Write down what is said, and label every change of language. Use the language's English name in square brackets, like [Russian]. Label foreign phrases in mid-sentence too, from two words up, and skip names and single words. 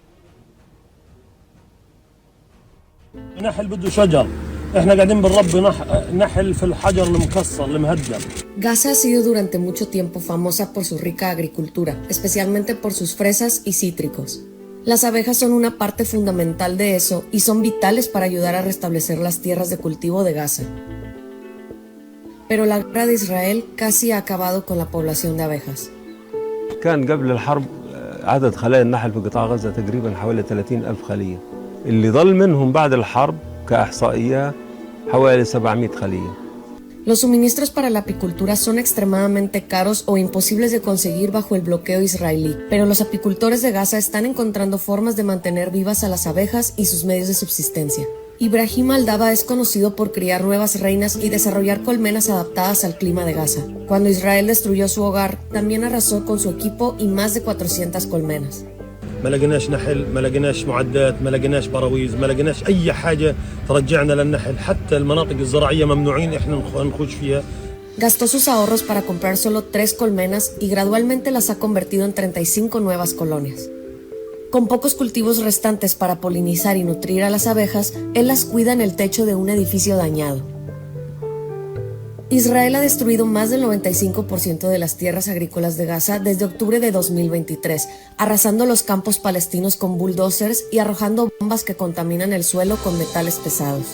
[Spanish] Gaza ha sido durante mucho tiempo famosa por su rica agricultura, especialmente por sus fresas y cítricos. Las abejas son una parte fundamental de eso y son vitales para ayudar a restablecer las tierras de cultivo de Gaza. Pero la guerra de Israel casi ha acabado con la población de abejas. [Arabic] كان قبل الحرب عدد خلايا النحل في قطاع غزة تقريبا حوالي 30,000 خلية. اللي ظل منهم بعد الحرب كإحصائيات حوالي 700 خلية. [Spanish] Los suministros para la apicultura son extremadamente caros o imposibles de conseguir bajo el bloqueo israelí, pero los apicultores de Gaza están encontrando formas de mantener vivas a las abejas y sus medios de subsistencia. Ibrahim Aldaba es conocido por criar nuevas reinas y desarrollar colmenas adaptadas al clima de Gaza. Cuando Israel destruyó su hogar, también arrasó con su equipo y más de 400 colmenas. [Arabic] ما لقيناش نحل، ما لقيناش معدات، ما لقيناش براويز، ما لقيناش أي حاجة ترجعنا للنحل، حتى المناطق الزراعية ممنوعين إحنا نخش فيها. [Spanish] Gastó sus ahorros para comprar solo 3 colmenas y gradualmente las ha convertido en 35 nuevas colonias. Con pocos cultivos restantes para polinizar y nutrir a las abejas, él las cuida en el techo de un edificio dañado. Israel ha destruido más del 95% de las tierras agrícolas de Gaza desde octubre de 2023, arrasando los campos palestinos con bulldozers y arrojando bombas que contaminan el suelo con metales pesados.